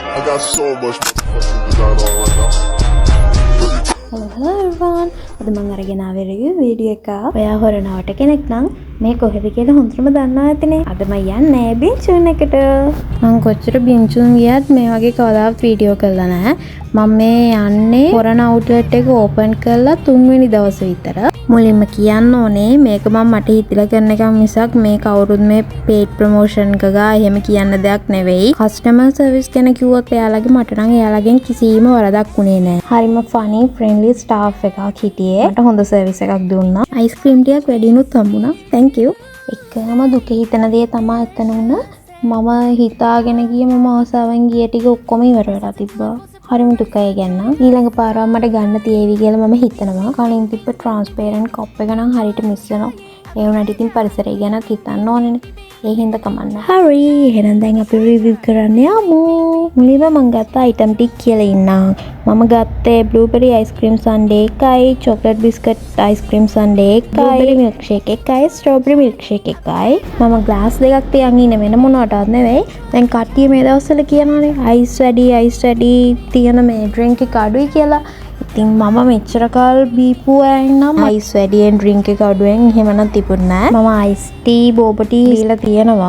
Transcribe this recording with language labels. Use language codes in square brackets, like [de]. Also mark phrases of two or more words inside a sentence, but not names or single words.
[en] got so much motherfucking design on right now. Hello everyone. [si] අද මම අරගෙන ආවේ [en] review video [si] එකක්. ඔයා හොරනවට කෙනෙක් නම් මේ කොහෙද කියලා හොඳටම දන්නවා ඇතිනේ. අද මම යන්නේ බින්චුන් එකට. මම කොච්චර බින්චුන් ගියත් මේ වගේ කවදාවත් වීඩියෝ කරලා නැහැ. මම මේ යන්නේ හොරන අවුට්ලට් එක ඕපන් කරලා 3 වෙනි දවසේ විතර. මුලින්ම කියන්න ඕනේ මේක මම මට හිතලා කරන එකක් මිසක් මේ කවුරුත් මේ [en] paid promotion [si] එක ගා එහෙම කියන්න දෙයක් නෙවෙයි. [en] customer service [si] ගැන කිව්වොත් එයාලගේ මට නම් එයාලගෙන් කිසිම වරදක් උනේ නැහැ. හරිම [en] funny friendly staff [si] එකක් හිටියේ. මට හොඳ service එකක් දුන්නා. [en] ice cream [si] ටිකක් වැඩිනුත් හම්බුණා. [en] thank you. [si] එකම දුක හිතන දේ තමයි එතන උන. මම හිතාගෙන ගිය මම ආසාවෙන් ගිය ටික ඔක්කොම ඉවර වෙලා තිබ්බා. හරිම දුකයි ගැන. ඊළඟ පාරව මට ගන්න තියේවි කියලා මම හිතනවා. කලින් තිබ්බ [en] transparent cup [si] එක නම් හරියට මිස් වෙනවා. ඒ වුණාට ඉතින් පරිසරය ගැනත් හිතන්න ඕනේනේ. ඒ හින්දා කමන්න. හරි. එහෙනම් දැන් අපි රිවිව් කරන්න යමු. මුලින්ම මම ගත්ත item ටික කියලා ඉන්නම්. මම ගත්තේ [en] blueberry ice cream sundae [si] එකයි, [en] chocolate biscuit ice cream sundae [si] එකයි, [en] blueberry milkshake [si] එකයි, [en] strawberry milkshake [si] එකයි. මම glass දෙකක් තියන් ඉන්නේ වෙන මොනවටවත් නෙවෙයි. දැන් කට්ටිය මේ දවස්වල කියනවානේ ice වැඩි තියෙන මේ drink එක අඩුයි කියලා. ඉතින් මම මෙච්චර කල් බීපු අයෙන් නම් ice වැඩියෙන් drink එක අඩුවෙන් එහෙම නම් තිබුණේ නැහැ. මම [en] ice tea, boba tea [si] දීලා තියෙනවා.